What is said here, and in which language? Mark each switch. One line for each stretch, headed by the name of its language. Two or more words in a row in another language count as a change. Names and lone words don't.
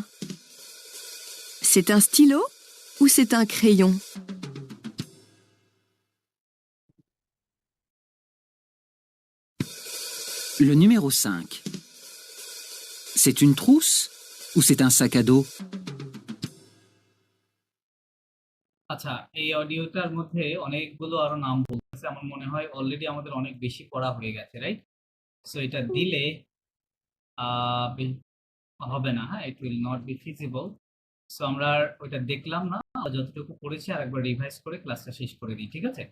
French: C'est un stylo ou c'est un crayon? Le numéro 5. C'est une trousse ou c'est un sac à dos?
Bangla: আচ্ছা, এই অডিওটার মধ্যে অনেকগুলো আরো নাম বলতেছে। আমার মনে হয় অলরেডি আমাদের অনেক বেশি পড়া হয়ে গেছে, রাইট? সো এটা দিলে হবে না, হ্যাঁ,
English: it will not be feasible.
Bangla: সো আমরা আর ওইটা দেখলাম না, যতটুকু পড়েছি আর একবার রিভাইজ করে ক্লাসটা শেষ করে দিই, ঠিক আছে?